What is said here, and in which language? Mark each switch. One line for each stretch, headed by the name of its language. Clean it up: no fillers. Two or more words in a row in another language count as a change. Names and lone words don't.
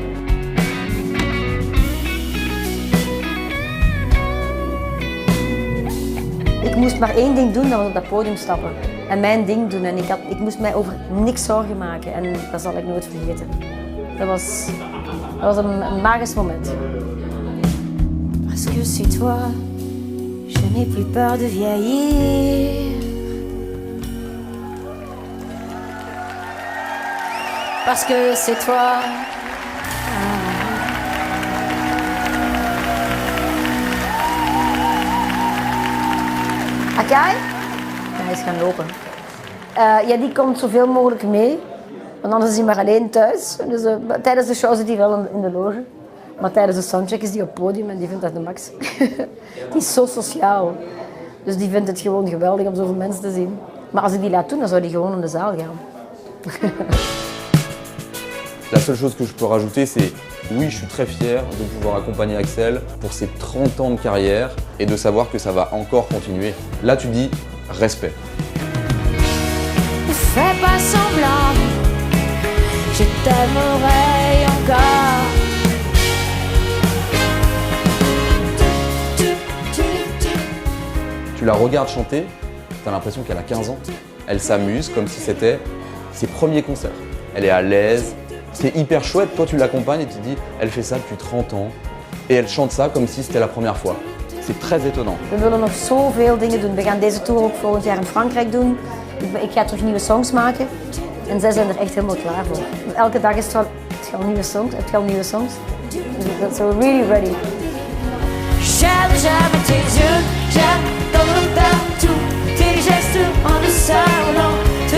Dutch: Ik moest maar één ding doen, dat was op dat podium stappen. En mijn ding doen. En ik moest mij over niks zorgen maken. En dat zal ik nooit vergeten. Dat was een magisch moment.
French: Parce que c'est toi, je n'ai plus peur de vieillir. Parce que c'est toi.
Dutch: Akai? Ja, hij is gaan lopen. Ja, die komt zoveel mogelijk mee. Want anders is hij maar alleen thuis. Dus, tijdens de show zit hij wel in de loge. Maar tijdens de soundcheck is hij op het podium en die vindt dat de max. Die is zo sociaal. Dus die vindt het gewoon geweldig om zoveel mensen te zien. Maar als ik die laat doen, dan zou hij gewoon in de zaal gaan.
French: La seule chose que je peux rajouter, c'est oui, je suis très fier de pouvoir accompagner Axel pour ses 30 ans de carrière et de savoir que ça va encore continuer. Là, tu dis respect. Ne fais pas semblant, je t'aimerai encore. Tu la regardes chanter, tu as l'impression qu'elle a 15 ans. Elle s'amuse comme si c'était ses premiers concerts. Elle est à l'aise. C'est hyper chouette, toi tu l'accompagnes et tu te dis, elle fait ça depuis 30 ans et elle chante ça comme si c'était la première fois. C'est très étonnant.
Dutch: We willen nog zoveel dingen doen. We gaan deze tour ook volgend jaar in Frankrijk doen. Ik ga terug nieuwe songs maken. En zij zijn er echt helemaal klaar voor. Elke dag is het wel nieuwe songs. Het wel nieuwe songs.
English: So we're really ready.
French: J'aime jamais tes yeux, j'aime ton regard, tous tes gestes en le salon.